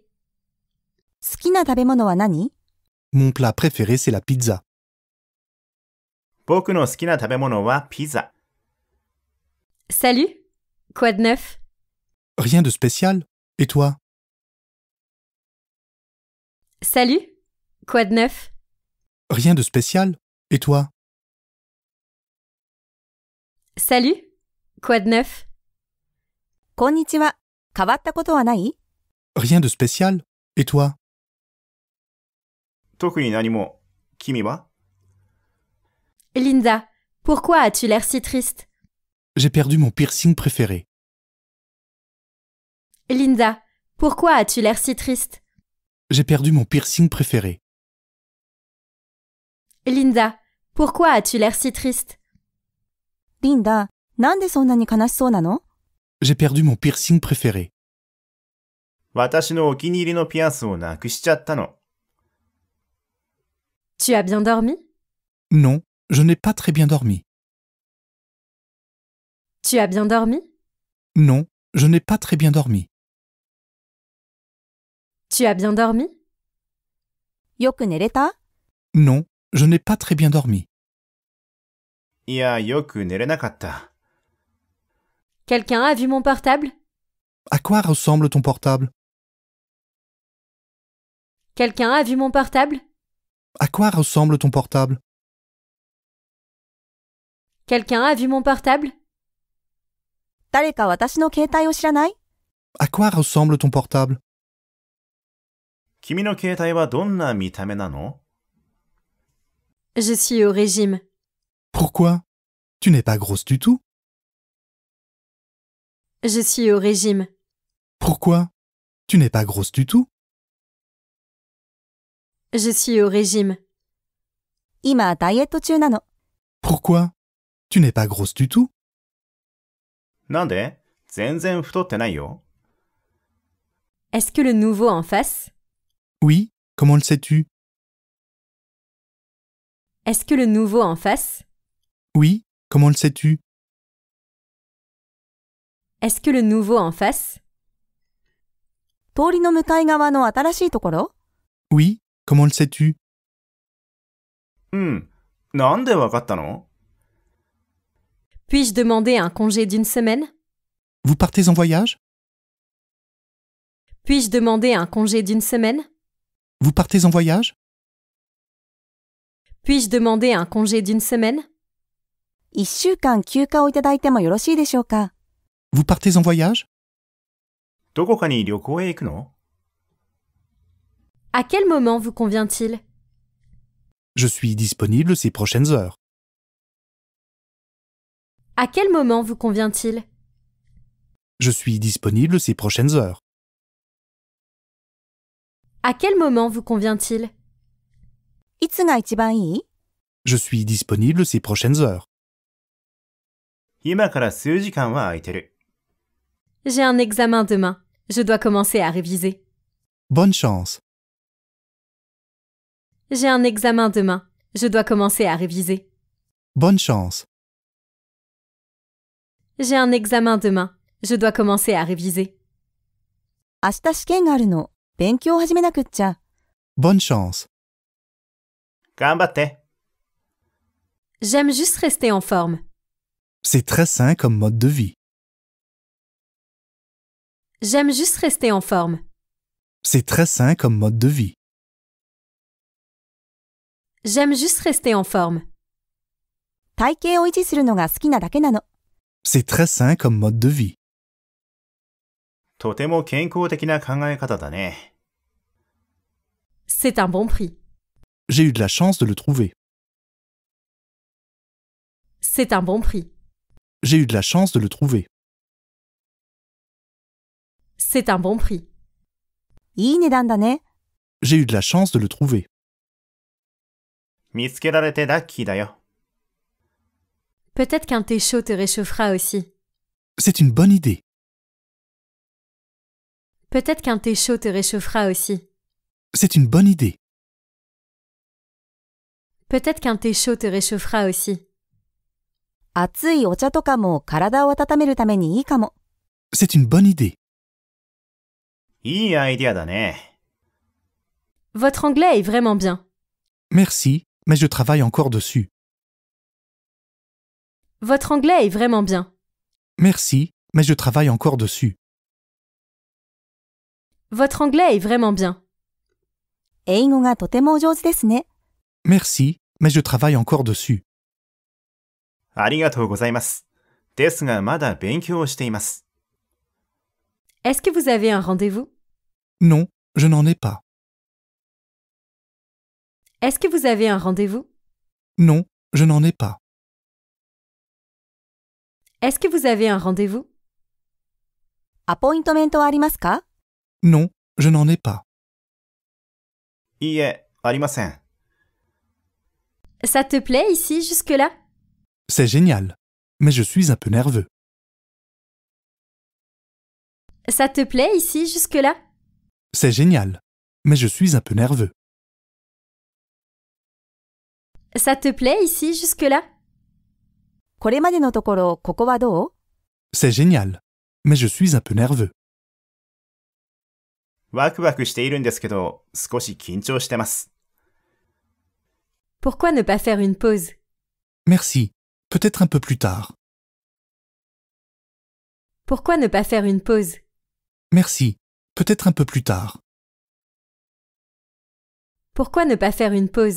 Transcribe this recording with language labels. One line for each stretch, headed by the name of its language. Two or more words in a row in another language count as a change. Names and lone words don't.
Japanese: 好きな食べ物は何？
French: Mon plat préféré, c'est la pizza.
Japanese: 僕の好きな食べ物はピザ。
French: Salut? Quoi de neuf? Rien de spécial. Et toi? Salut? Quoi de neuf? Rien de spécial. Et toi? Salut? Quoi de neuf?
Japanese: こんにちは。変わったことはない？
French: Rien de spécial. Et toi?
Japanese: 特に何も。君は？
French: Linda, pourquoi as-tu l'air si triste? J'ai perdu mon piercing préféré. Linda, pourquoi as-tu l'air si triste? J'ai perdu mon piercing préféré. Linda, pourquoi as-tu l'air si triste?
Japanese: リンダ、なんでそんなに悲しそうなの？
French: J'ai perdu mon piercing préféré.
Japanese: 私のお気に入りのピアスをなくしちゃったの。
French: Tu as bien dormi? Non, je n'ai pas très bien dormi. Tu as bien dormi? Non, je n'ai pas très bien dormi. Tu as bien dormi?
Japanese: よく寝れた？
French: Non, je n'ai pas très bien dormi.
Japanese: いや、よく寝れなかった。
French: Quelqu'un a vu mon portable? À quoi ressemble ton portable? Quelqu'un a vu mon portable? À quoi ressemble ton portable? Quelqu'un a vu mon portable?
Japanese: 誰か私の携帯を知らない？
French: À quoi ressemble ton portable?
Japanese: 君の携帯はどんな見た目なの？
French: Je suis au régime. Pourquoi? Tu n'es pas grosse du tout? Je suis au régime. Pourquoi? Tu n'es pas grosse du tout? Je suis au régime.
Japanese: 今ダイエット中なの。
French: Pourquoi? Tu n'es pas grosse du tout?
Japanese: なんで？全然太ってないよ。
French: Est-ce que le nouveau en face? Oui, comment le sais-tu? Est-ce que le nouveau en face? Oui, comment le sais-tu? Est-ce que le nouveau en face?
Japanese: 通りの向かい側の新しいところ？
French: Oui, comment le sais-tu?
Japanese: うん。なんでわかったの？
French: Puis-je demander un congé d'une semaine? Vous partez en voyage? Puis-je demander un congé d'une semaine? Vous partez en voyage? Puis-je demander un congé d'une semaine?
Japanese: 1 週間休暇をいただいてもよろしいでしょうか？
French: Vous partez en voyage?
Japanese: どこかに旅行へ行くの？
French: À quel moment vous convient-il? Je suis disponible ces prochaines heures. À quel moment vous convient-il? Je suis disponible ces prochaines heures. À quel moment vous convient-il?
Japanese: いつが一番いい？
French: Je suis disponible ces prochaines heures.
Japanese: 今から数時間は空いてる。
French: J'ai un examen demain. Je dois commencer à réviser. Bonne chance. J'ai un examen demain. Je dois commencer à réviser. Bonne chance. J'ai un examen demain. Je dois commencer à réviser.
Japanese: 明日試験があるの。勉強を始めなくっちゃ。
French: Bonne chance.
Japanese: 頑張って。
French: J'aime juste rester en forme. C'est très sain comme mode de vie. J'aime juste rester en forme. C'est très sain comme mode de vie. J'aime juste rester en forme.
Japanese: 体型を維持するのが好きなだけなの。
French: C'est très sain comme mode de vie.
Japanese: とても健康的な考え方だね。
French: C'est un bon prix. J'ai eu de la chance de le trouver. C'est un bon prix. J'ai eu de la chance de le trouver. C'est un bon prix.
Japanese: いい値段だね。
French: J'ai eu de la chance de le trouver.
Japanese: 見つけられてラッキーだよ。
French: Peut-être qu'un thé chaud te réchauffera aussi. C'est une bonne idée. Peut-être qu'un thé chaud te réchauffera aussi. C'est une bonne idée. Peut-être qu'un thé chaud te réchauffera aussi.
Japanese: 熱いお茶とかも体を温めるためにいいかも。
French: C'est une bonne idée.
Japanese: いいアイディアだね。
French: Votre anglais est vraiment bien. Merci, mais je travaille encore dessus. Votre anglais est vraiment bien. Merci, mais je travaille encore dessus. Votre anglais est vraiment bien.
Japanese: 英語がとてもお上手ですね。
French: Merci, mais je travaille encore dessus.
Japanese: ありがとうございます。ですがまだ勉強をしています。
French: Est-ce que vous avez un rendez-vous? Non, je n'en ai pas. Est-ce que vous avez un rendez-vous? Non, je n'en ai pas. Est-ce que vous avez un rendez-vous?
Japanese: アポイントメントはありますか？
French: Non, je n'en ai pas.
Japanese: いいえ、ありません。
French: Ça te plaît ici jusque-là? C'est génial, mais je suis un peu nerveux. Ça te plaît ici jusque-là? C'est génial, mais je suis un peu nerveux. Ça te plaît ici jusque-là?
Japanese: これまでのところ、ここはどう？
French: C'est génial, mais je suis un peu nerveux.
Japanese: ワクワクしているんですけど、少し緊張してます。
French: Pourquoi ne pas faire une pause? Merci, peut-être un peu plus tard. Pourquoi ne pas faire une pause? Merci, peut-être un peu plus tard. Pourquoi ne pas faire une pause?